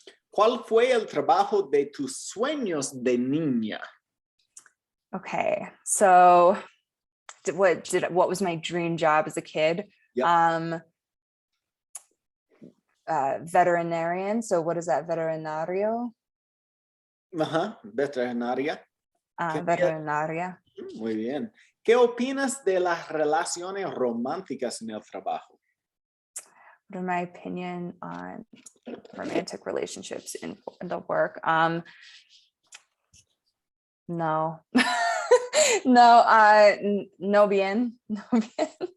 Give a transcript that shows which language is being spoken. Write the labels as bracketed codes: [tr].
[es] ¿Cuál fue el trabajo de tus sueños de niña? [en] Okay, so what was my dream job as a kid? Yep. Veterinarian. So what is that? [es] Veterinario? Veterinaria. Veterinaria. Muy bien. ¿Qué opinas de las relaciones románticas en el trabajo? [en] What are my opinion on romantic relationships in the work? [es] No. No bien. [en] Okay.